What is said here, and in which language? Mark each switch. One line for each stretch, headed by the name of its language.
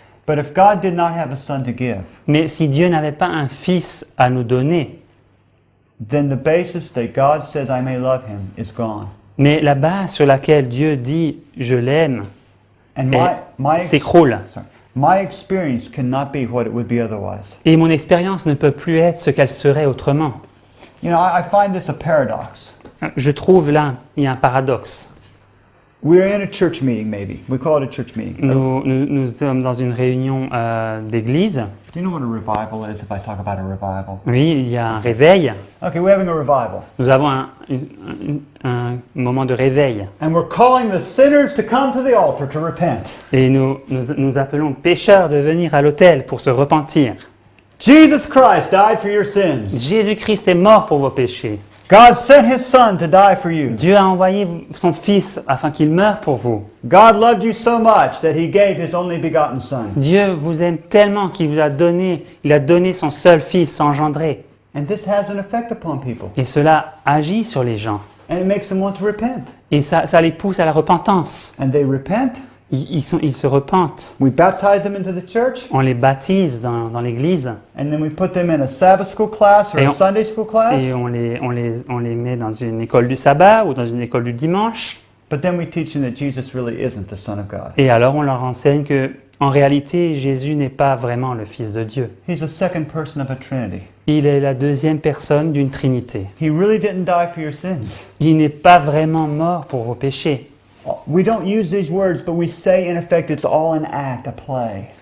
English: But if God did not have a Son to give,
French: Mais si Dieu n'avait pas un Fils à nous donner,
English: then the basis that God says I may love Him is gone.
French: mais la base sur laquelle Dieu dit « je l'aime
English: And
French: et s'écroule.
English: my experience cannot be what it would be otherwise.
French: Et mon expérience ne peut plus être ce qu'elle serait autrement.
English: You know, I find this a paradox.
French: Je trouve là, il y a un paradoxe.
English: We're in a church meeting, maybe. We call it a church meeting.
French: Nous sommes dans une réunion d'église.
English: Do you know what a revival is if I talk about a revival?
French: Oui, il y a un réveil.
English: Okay, we're having a revival.
French: Nous avons un moment de réveil.
English: And we're calling the sinners to come to the altar to repent.
French: Et nous appelons les pécheurs de venir à l'autel pour se repentir.
English: Jesus Christ died for your sins.
French: Jésus-Christ est mort pour vos péchés.
English: God sent His Son to die for you.
French: Dieu a envoyé son Fils afin qu'il meure pour vous.
English: God loved you so much that He gave His only begotten Son.
French: Dieu vous aime tellement qu'il vous a donné, il a donné son seul Fils engendré.
English: And this has an effect upon people.
French: Et cela agit sur les gens.
English: And it makes them want to repent.
French: Et ça les pousse à la repentance.
English: And they repent.
French: Ils se repentent.
English: We baptize them into the church.
French: On les baptise dans l'église
English: And then we put them in a Sabbath school class or
French: Et
English: a
French: on-
English: Sunday school class.
French: et on les met dans une école du sabbat ou dans une école du dimanche.
English: But then we teach them that Jesus really isn't the Son of God.
French: Et alors on leur enseigne que en réalité Jésus n'est pas vraiment le Fils de Dieu.
English: He's the second person of a Trinity.
French: Il est la deuxième personne d'une Trinité.
English: He really didn't die for your sins.
French: Il n'est pas vraiment mort pour vos péchés.
English: We don't use these words, but we say in effect it's all an act, a play.